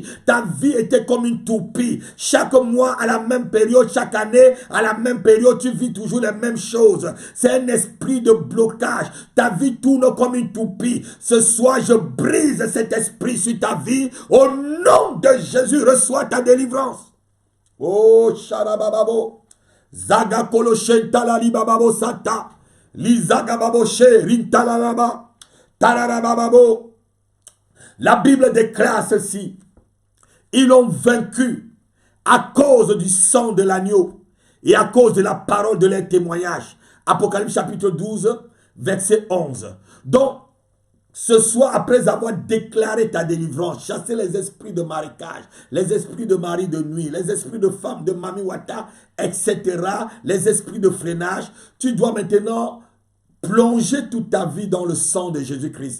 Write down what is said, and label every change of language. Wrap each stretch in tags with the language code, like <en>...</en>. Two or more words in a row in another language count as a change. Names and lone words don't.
<fr>Ta vie était comme une toupie. Chaque mois, à la même période, chaque année, à la même période, tu vis toujours les mêmes choses. C'est un esprit de blocage. Ta vie tourne comme une toupie. Ce soir, je brise cet esprit sur ta vie. Au nom de Jésus, reçois ta délivrance. Oh, Sharabababo. Zaga Koloshen Talali Bababo Sata. Lizaga Baboshe Rintalalaba. Tararabababo. La Bible déclare ceci. Ils l'ont vaincu à cause du sang de l'agneau et à cause de la parole de leur témoignage. Apocalypse chapitre 12, verset 11. Donc, ce soir, après avoir déclaré ta délivrance, chasser les esprits de marécage, les esprits de mari de nuit, les esprits de femme de Mami Wata, etc., les esprits de freinage, tu dois maintenant plonger toute ta vie dans le sang de Jésus-Christ.</fr>